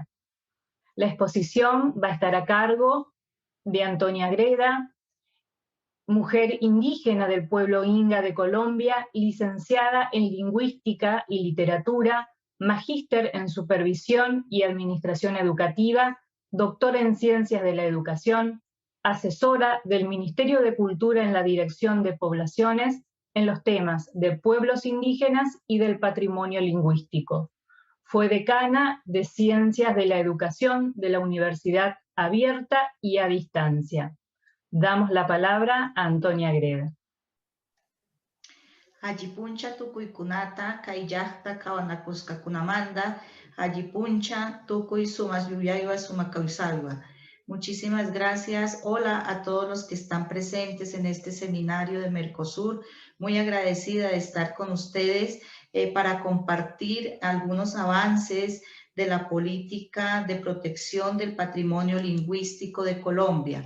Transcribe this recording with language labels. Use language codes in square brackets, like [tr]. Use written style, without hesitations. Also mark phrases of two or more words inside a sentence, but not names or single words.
[es] La exposición va a estar a cargo de Antonia Greda, mujer indígena del pueblo Inga de Colombia, licenciada en Lingüística y Literatura, magíster en Supervisión y Administración Educativa, doctora en Ciencias de la Educación, asesora del Ministerio de Cultura en la Dirección de Poblaciones en los temas de pueblos indígenas y del patrimonio lingüístico. Fue decana de Ciencias de la Educación de la Universidad Abierta y a Distancia. Damos la palabra a Antonia Greda. [inb] Allipuncha tukuykunata kayllaqta kawanakusqakunamanta allipuncha tukuy sumas yuyaywa sumakawsaywa. [es] Muchísimas gracias. Hola a todos los que están presentes en este seminario de Mercosur. Muy agradecida de estar con ustedes para compartir algunos avances de la política de protección del patrimonio lingüístico de Colombia.